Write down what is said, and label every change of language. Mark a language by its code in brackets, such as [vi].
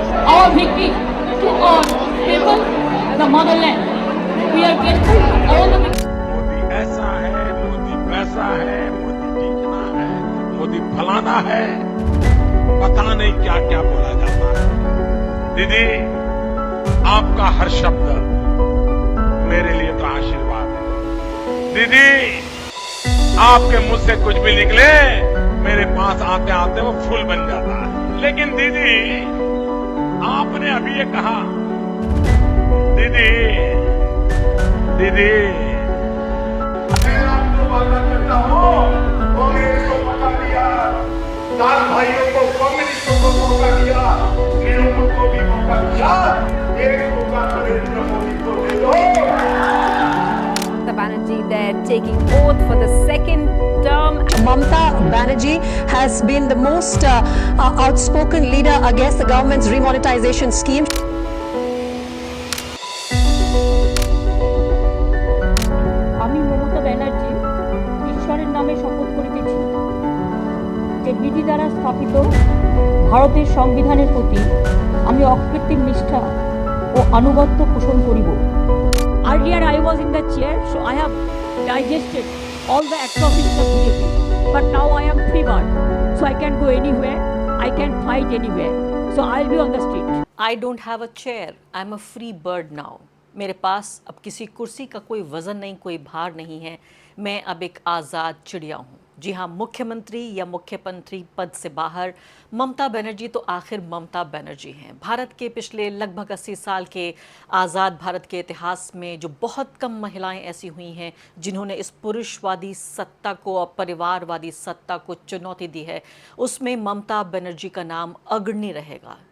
[en] our victory to our people, the motherland. We are grateful to all the [hi] Modi ऐसा है, मोदी वैसा है, मोदी जीतना है, मोदी फलाना है, पता नहीं क्या क्या बोला जाता है। दीदी, आपका हर शब्द मेरे लिए तो आशीर्वाद है। दीदी, आपके मुंह से कुछ भी निकले मेरे पास आते आते वो फूल बन जाता है। लेकिन दीदी, आपने अभी ये कहा, दीदी दीदी मैं आपको वादा करता हूँ, कांग्रेस को मौका दिया, दाल भाइयों को कम्युनिस्टों को मौका दिया, निरुपम को भी मौका दिया, एक मौका नरेंद्र मोदी को दे दो। [en] Mamata Banerjee there taking oath for the second term. Mamata Banerjee has been the most outspoken leader against the government's remonetization scheme. [bn] আমি মমতা ব্যানার্জি ঈশ্বরের নামে শপথ করিতেছি যে বিধি দ্বারা স্থাপিত ভারতের সংবিধানের প্রতি আমি অকৃত্রিম নিষ্ঠা ও আনুগত্য পোষণ করিব। [en] Earlier I was in the chair, so I have digested all the atrocities of BJP. But now I am free bird, so I can go anywhere, I can fight anywhere. So I'll be on the street. I don't have a chair, I'm a free bird now. [hi] मेरे पास अब किसी कुर्सी का कोई वजन नहीं, कोई भार नहीं है। मैं अब एक आज़ाद चिड़िया हूँ। जी हाँ, मुख्यमंत्री या मुख्यमंत्री पद से बाहर ममता बनर्जी तो आखिर ममता बनर्जी हैं। भारत के पिछले लगभग 80 साल के आज़ाद भारत के इतिहास में जो बहुत कम महिलाएं ऐसी हुई हैं जिन्होंने इस पुरुषवादी सत्ता को और परिवारवादी सत्ता को चुनौती दी है, उसमें ममता बनर्जी का नाम अग्रणी रहेगा।